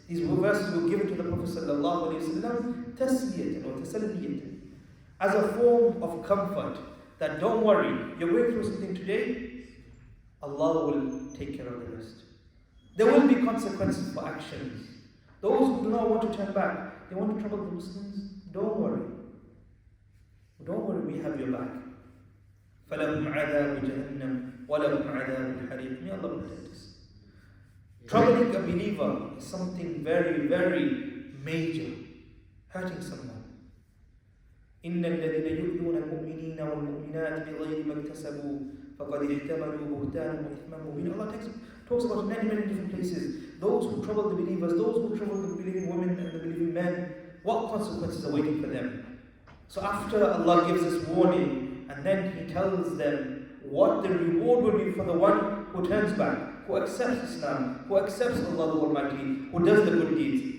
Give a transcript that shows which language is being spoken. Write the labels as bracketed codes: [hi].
[en] These verses were given to the Prophet ﷺ tasliyatan or tasalliyatan, as a form of comfort, that don't worry, you're going through something today, Allah will take care of the rest. There will be consequences for actions. Those who do not want to turn back, they want to trouble the Muslims, don't worry, we have your back. [ar] فَلَهُمْ عَذَابُ جَهَنَّمْ وَلَهُمْ عَذَابُ الْحَرِيقِ [en] May Allah protect us. Troubling a believer is something very, very major. Hurting someone. [ar] إِنَّ الَّذِينَ يُؤْذُونَ الْمُؤْمِنِينَ وَالْمُؤْمِنَاتِ بِغَيْرِ مَا اكْتَسَبُوا فَقَدِ احْتَمَلُوا بُهْتَانًا وَإِثْمًا مُبِينًا [en] Allah talks about many different places. Those who trouble the believers, those who trouble the believing women and the believing men, what consequences are waiting for them? So after Allah gives us warning, and then He tells them what the reward will be for the one who turns back, who accepts Islam, who accepts Allah the Almighty, who does the good deeds.